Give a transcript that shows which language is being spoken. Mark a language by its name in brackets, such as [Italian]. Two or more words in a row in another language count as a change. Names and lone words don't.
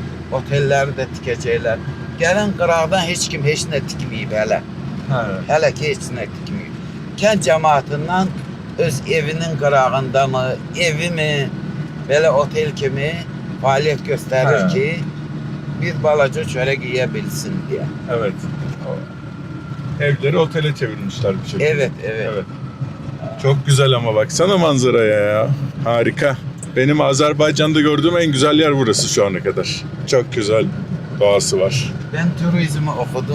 [Azerbaijani] Otelləri də tikəcəklər. Gələn qıraqdan heç kim heç nə tikməyib hələ. Ha. Hələ ki heç nə tikməyib. Kənd cəmaatından öz evinin qırağında mı, evi mi, belə otel kimi fəaliyyət göstərir Hə. ki, bir balaca çörək yeyə bilsin deyə. [Turkish] Evet. Evleri otele çevirmişler bir şekilde. Evet, evet. Evet. Çok güzel ama baksana manzaraya ya. Harika. Benim Azerbaycan'da gördüğüm en güzel yer burası şu ana kadar. Çok güzel doğası var. Ben turizmi oxudum,